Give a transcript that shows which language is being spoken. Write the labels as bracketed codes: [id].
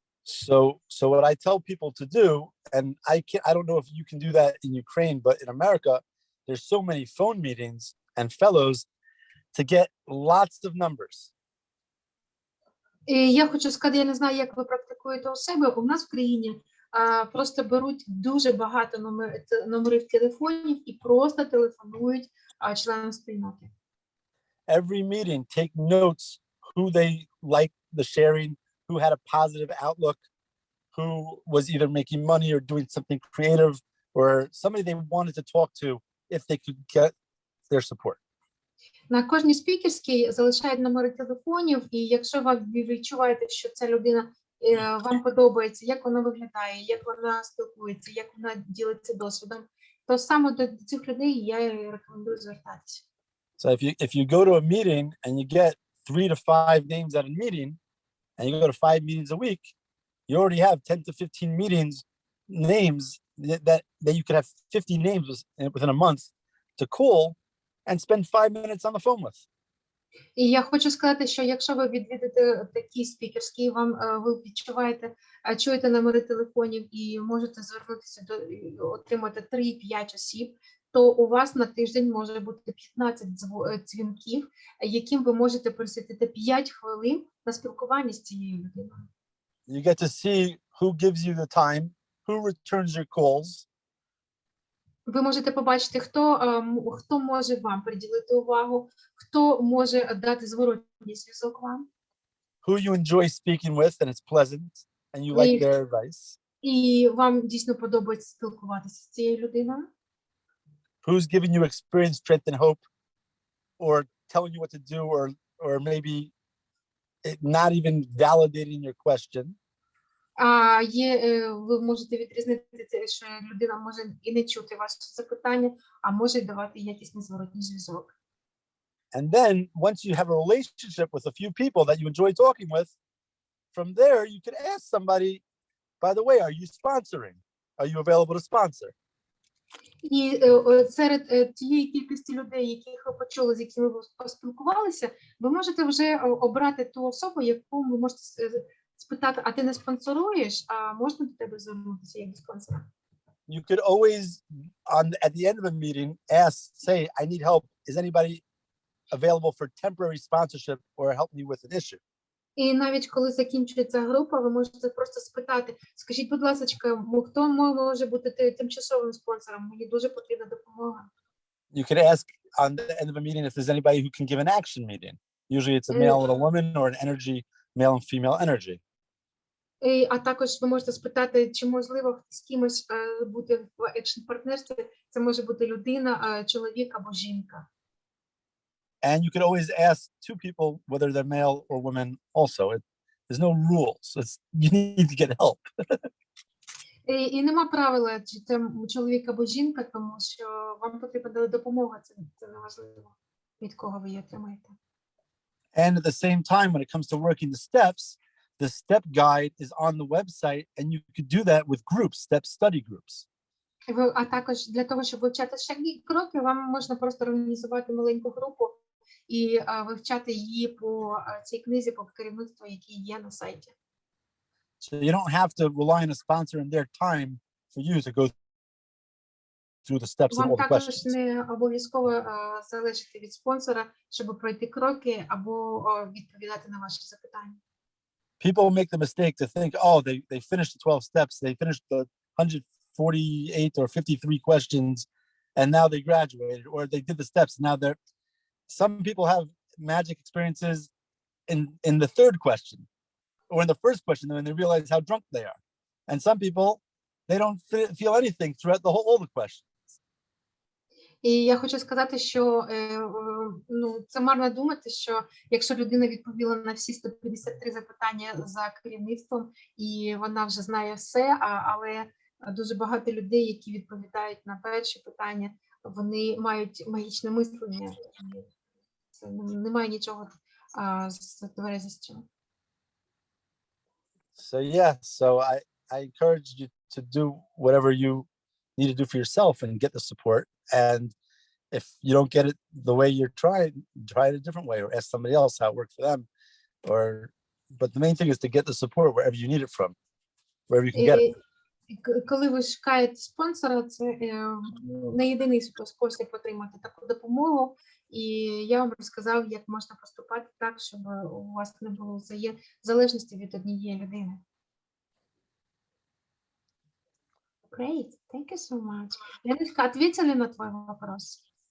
[en] So what I tell people to do, and I don't know if you can do that in Ukraine, but in America, there's so many phone meetings and fellows to get lots of numbers. [uk] І я хочу сказати, я не знаю, як ви практикуєте у себе. У нас в країні просто беруть дуже багато номерів телефонів і просто телефонують членам спільноти. [en] Every meeting, take notes who they like the sharing, who had a positive outlook, who was either making money or doing something creative, or somebody they wanted to talk to if they could get their support. [uk] На кожній спікерській залишають номери телефонів, і якщо ви відчуваєте, що ця людина вам подобається, як вона виглядає, як вона спілкується, як вона ділиться досвідом, то саме до цих людей я рекомендую звертатися. [en] So if you go to a meeting and you get 3 to 5 names at a meeting, and you go to 5 meetings a week, you already have 10 to 15 names that you could have 50 names within a month to call and spend 5 minutes on the phone with. [uk] І я хочу сказати, що якщо ви відвідите такі спікерські, ви відчуваєте, чуєте номери телефонів і можете звернутися отримати 3-5 осіб, то у вас на тиждень може бути 15 дзвінків, яким ви можете присвятити 5 хвилин на спілкування з цією людиною. [en] You get to see who gives you the time, who returns your calls, [uk] Ви можете побачити, хто може вам приділити увагу, хто може дати зворотній зв'язок вам. [en] who you enjoy speaking with and it's pleasant and you like their advice, [uk] І вам дійсно подобається спілкуватися з цією людиною. [en] who's giving you experience, strength, and hope, or telling you what to do, or maybe not even validating your question. [uk] А ви можете відрізнити те, що людина може і не чути ваше запитання, а може й давати якісний зворотній зв'язок. [en] And then once you have a relationship with a few people that you enjoy talking with, from there you could ask somebody, by the way, are you sponsoring? Are you available to sponsor? [uk] І серед тієї кількості людей, яких ви почули, з якими ви поспілкувалися, ви можете вже обрати ту особу, яку ви можете спитати, а ти не спонсоруєш, а можна до тебе звернутися як до спонсора? [en] You could always, at the end of a meeting, say, I need help. Is anybody available for temporary sponsorship or help me with an issue? [uk] І навіть коли закінчується група, ви можете просто спитати, скажіть, будь ласка, хто може бути тимчасовим спонсором? Мені дуже потрібна допомога. [en] You could ask on the end of a meeting if there's anybody who can give an action meeting. Usually it's a male and a woman or an energy, male and female energy. [uk] А також ви можете спитати, чи можливо з кимось бути в екшн-партнерстві. Це може бути людина, чоловік або жінка. [en] And you could always ask two people whether they're male or women also. There's no rules. You need to get help. [uk] І нема правила, чи це чоловік або жінка, тому що вам потрібна допомога. Це не важливо, від кого ви її отримаєте. [en] And at the same time, when it comes to working the steps, the step guide is on the website, and you could do that with groups, step study groups. [uk] А також для того, щоб вивчати шаги кроки, вам можна просто організувати маленьку групу і вивчати її по цій книзі, по керівництву, які є на сайті. [en] So you don't have to rely on a sponsor and their time for you to go through the steps and [uk] Вам [en] all the [uk] також [en] questions. [uk] не обов'язково залежати від спонсора, щоб пройти кроки або відповідати на ваші запитання. [en] People make the mistake to think, oh, they finished the 12 steps, they finished the 148 or 53 questions, and now they graduated, or they did the steps. Now some people have magic experiences in the third question, or in the first question, when they realize how drunk they are. And some people, they don't feel anything throughout all the questions. [uk] І я хочу сказати, що це марно думати, що якщо людина відповіла на всі 153 запитання за керівництвом, і вона вже знає все, але дуже багато людей, які відповідають на перші питання, вони мають магічне мислення. Це немає нічого з тверезістю. [en] So I encourage you to do whatever you need to do for yourself and get the support. And if you don't get it the way you're trying, try it a different way or ask somebody else how it worked for them. But the main thing is to get the support wherever you need it from, wherever you can get it. [uk] Коли ви шукаєте спонсора, це не єдиний спосіб отримати таку допомогу. І я вам розказав, як можна поступати так, щоб у вас не було залежності від однієї людини. [en] Great, thank you so much. [ru] Леночка, ответили на твой вопрос?